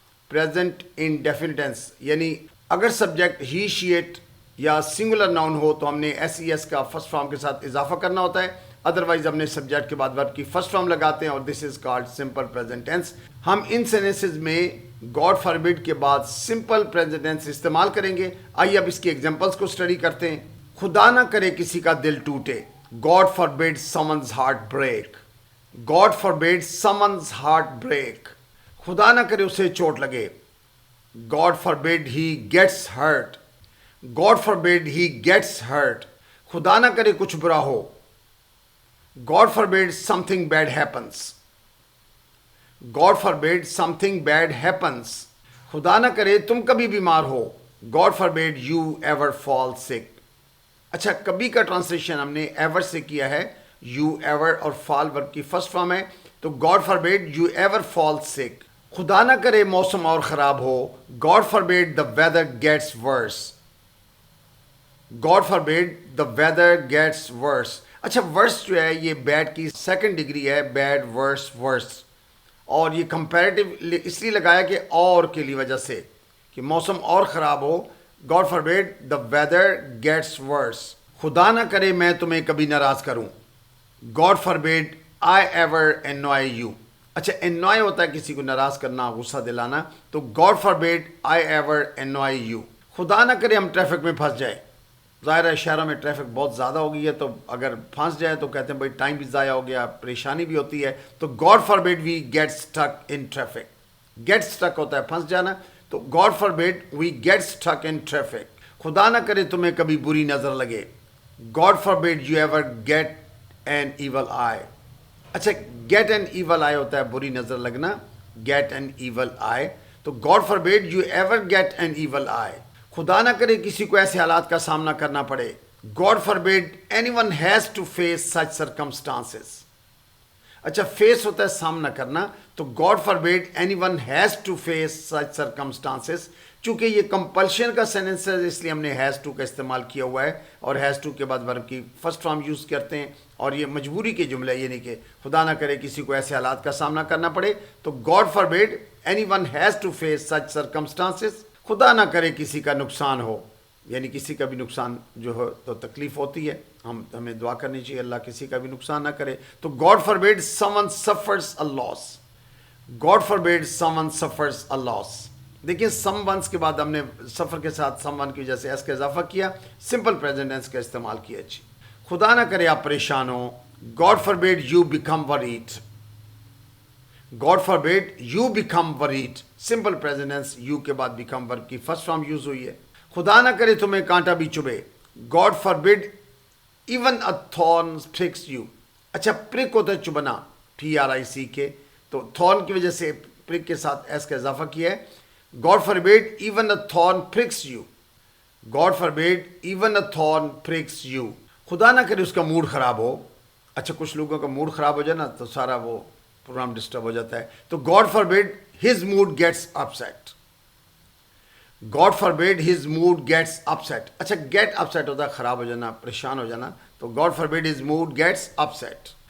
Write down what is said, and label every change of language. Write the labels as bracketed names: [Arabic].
[Urdu] Present indefinite tennis یعنی اگر subject he she it یا سنگولر ناؤن ہو تو ہم نے ایس ای ایس کا فرسٹ فارم کے ساتھ اضافہ کرنا ہوتا ہے، ادروائز ہم نے سبجیکٹ کے بعد ورب کی فرسٹ فارم لگاتے ہیں اور دس is called simple present tense. ہم ان سینٹنسز میں گاڈ فاربیڈ کے بعد سمپل پریزنٹ ٹینس استعمال کریں گے. آئیے اب اس کی ایگزامپلس کو اسٹڈی کرتے ہیں. خدا نہ کرے کسی کا دل ٹوٹے. [English] God forbid someone's heart break. God forbid someone's heart break. [Urdu] خدا نہ کرے اسے چوٹ لگے. [English] God forbid he gets hurt. God forbid he gets hurt. [Urdu] خدا نہ کرے کچھ برا ہو. [English] God forbid something bad happens. God forbid something bad happens. [Urdu] خدا نہ کرے تم کبھی بیمار ہو. [English] God forbid you ever fall sick. [Urdu] اچھا، کبھی کا ٹرانسلیشن ہم نے ایور سے کیا ہے. You ever اور fall ورب کی فرسٹ فارم ہے تو [English] God forbid you ever fall sick. [Urdu] خدا نہ کرے موسم اور خراب ہو. [English] God forbid the weather gets worse. God forbid the weather gets worse. [Urdu] اچھا، ورس جو ہے یہ بیڈ کی سیکنڈ ڈگری ہے. بیڈ، ورس، ورس، اور یہ کمپیریٹیو اس لیے لگایا کہ اور کے لیے وجہ سے کہ موسم اور خراب ہو. [English] God forbid the weather gets worse. [Urdu] خدا نہ کرے میں تمہیں کبھی ناراض کروں. [English] God forbid I ever annoy you. [Urdu] اچھا، انوائے ہوتا ہے کسی کو ناراض کرنا، غصہ دلانا، تو [English] God forbid I ever annoy you. [Urdu] خدا نہ کرے ہم ٹریفک میں پھنس جائے. ظاہر ہے شہروں میں ٹریفک بہت زیادہ ہو گئی ہے تو اگر پھنس جائے تو کہتے ہیں بھائی ٹائم بھی ضائع ہو گیا، پریشانی بھی ہوتی ہے. [English] تو God forbid we get stuck in traffic. get stuck [Urdu] ہوتا ہے پھنس جانا، تو [English] God forbid we get stuck in traffic. [Urdu] خدا نہ کرے تمہیں کبھی بری نظر لگے. [English] God forbid you ever get an evil eye. اچھا، get an evil eye [Urdu] ہوتا ہے بری نظر لگنا. [English] Get an evil eye, تو God forbid you ever get an evil eye. [Urdu] خدا نہ کرے کسی کو ایسے حالات کا سامنا کرنا پڑے. [English] God forbid anyone has to face such circumstances. اچھا، face [Urdu] ہوتا ہے سامنا کرنا، تو [English] God forbid anyone has to face such circumstances. [Urdu] چونکہ یہ کمپلشن کا سینٹنس ہے اس لیے ہم نے ہیز ٹو کا استعمال کیا ہوا ہے اور ہیز ٹو کے بعد ورب کی فرسٹ فارم یوز کرتے ہیں. اور یہ مجبوری کے جملہ یعنی کہ خدا نہ کرے کسی کو ایسے حالات کا سامنا کرنا پڑے تو [English] God forbid anyone has to face such circumstances. [Urdu] خدا نہ کرے کسی کا نقصان ہو، یعنی کسی کا بھی نقصان جو ہو تو تکلیف ہوتی ہے، ہمیں دعا کرنی چاہیے اللہ کسی کا بھی نقصان نہ کرے. [English] تو God forbid someone suffers a loss. God forbid someone suffers a loss. [Urdu] دیکھیں سم ونس کے بعد ہم نے سفر کے ساتھ سم ون کی وجہ سے ایس کا اضافہ کیا، سمپل پریزنٹ ٹینس کا استعمال کیا. جی، خدا نہ کرے آپ پریشان ہو. [English] God forbid you become worried. God forbid you become worried. [Urdu] Simple present tense you کے بعد become ورب کی فرسٹ فارم یوز ہوئی ہے. خدا نہ کرے تمہیں کانٹا بھی چبھے. [English] God forbid even a thorn pricks you. [Urdu] اچھا، پرک ہوتا ہے چبھنا، PRICK، تو تھورن کی وجہ سے پرک کے ساتھ ایس کا اضافہ کیا ہے. [English] God forbid even a thorn pricks you. God forbid even a thorn pricks you. [Urdu] خدا نہ کرے اس کا موڈ خراب ہو. اچھا کچھ لوگوں کا موڈ خراب ہو جائے نا تو سارا وہ پروگرام ڈسٹرب ہو جاتا ہے. [English] تو God forbid his mood gets upset. God forbid his mood gets upset. [Urdu] اچھا گیٹ اپسیٹ ہوتا ہے خراب ہو جانا, پریشان ہو جانا. [English] تو God forbid his mood gets upset.